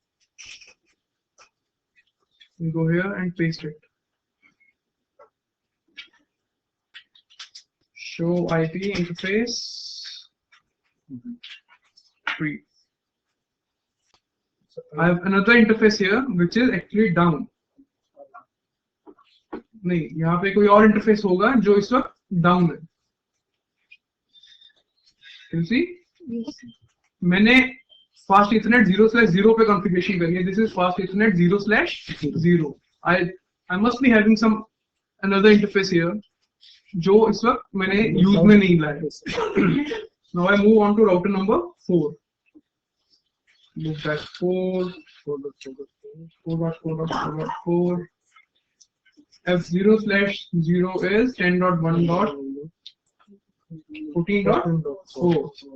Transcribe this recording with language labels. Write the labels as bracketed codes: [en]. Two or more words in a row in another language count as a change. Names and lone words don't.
[en] We go here and paste it. Show IP interface 3. I have another interface here which is actually down. [hi] नहीं, यहाँ पे कोई और इंटरफेस होगा जो इस वक्त डाउन है. [en] You see? [hi] मैंने [en] fast Ethernet [hi] 0/0 पे कॉन्फ़िगरेशन करी है. [en] This is fast Ethernet 0/0. I must be having some another interface here [hi] जो इस वक्त मैंने यूज में नहीं लाया. [en] Now I move on to router number 4. Move back 4.4.4.4. F0/0 is 10.1.14.4.